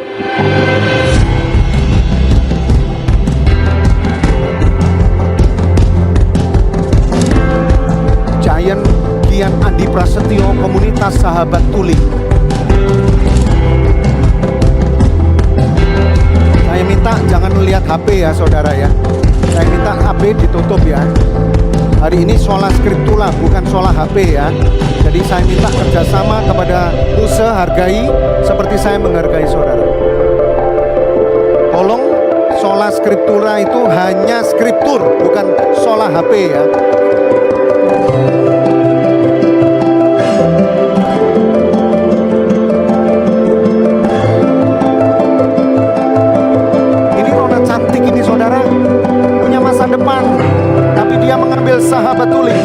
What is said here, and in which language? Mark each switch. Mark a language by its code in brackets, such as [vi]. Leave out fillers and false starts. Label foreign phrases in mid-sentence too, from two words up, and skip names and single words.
[id] Giant Gian Andi Prasetyo, komunitas sahabat tuli. Saya minta jangan melihat HP ya saudara ya. Saya minta HP ditutup ya. Hari ini [la] sola scriptura [id] bukan sola HP ya. Jadi saya minta kerjasama kepada usaha, hargai seperti saya menghargai saudara. Tolong, [la] sola scriptura [id] itu hanya skriptur, bukan sola HP ya. Ini Nona cantik ini saudara, punya masa depan, tapi dia mengambil sahabat tuli.